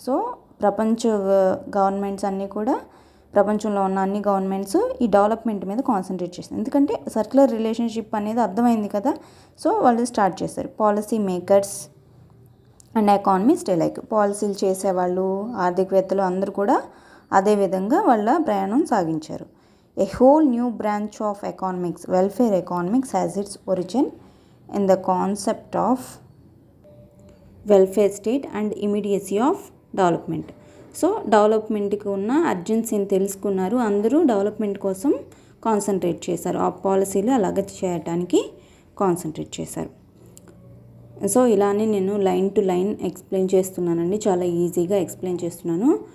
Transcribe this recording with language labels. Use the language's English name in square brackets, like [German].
[Telugu] So ప్రపంచ governments అన్నీ కూడా, ప్రపంచంలో ఉన్న అన్ని గవర్నమెంట్స్ ఈ డెవలప్మెంట్ మీద కాన్సన్ట్రేట్ చేశారు. ఎందుకంటే సర్క్యులర్ రిలేషన్షిప్ అనేది అర్థమైంది కదా. సో వాళ్ళు స్టార్ట్ చేశారు. [English] policy makers and economist like, [Telugu] పాలసీలు చేసేవాళ్ళు, ఆర్థికవేత్తలు అందరూ కూడా అదే విధంగా వాళ్ళ ప్రయాణం సాగించారు. [English] A whole new branch of economics, welfare economics, has its origin in the concept of welfare state and immediacy of development. [Telugu] So డెవలప్మెంట్కి ఉన్న అర్జెన్సీని తెలుసుకున్నారు, అందరూ డెవలప్మెంట్ కోసం కాన్సన్ట్రేట్ చేశారు. ఆ పాలసీలు అలాగే చేయడానికి కాన్సన్ట్రేట్ చేశారు. సో ఇలానే నేను లైన్ టు లైన్ ఎక్స్ప్లెయిన్ చేస్తున్నానండి, చాలా ఈజీగా ఎక్స్ప్లెయిన్ చేస్తున్నాను.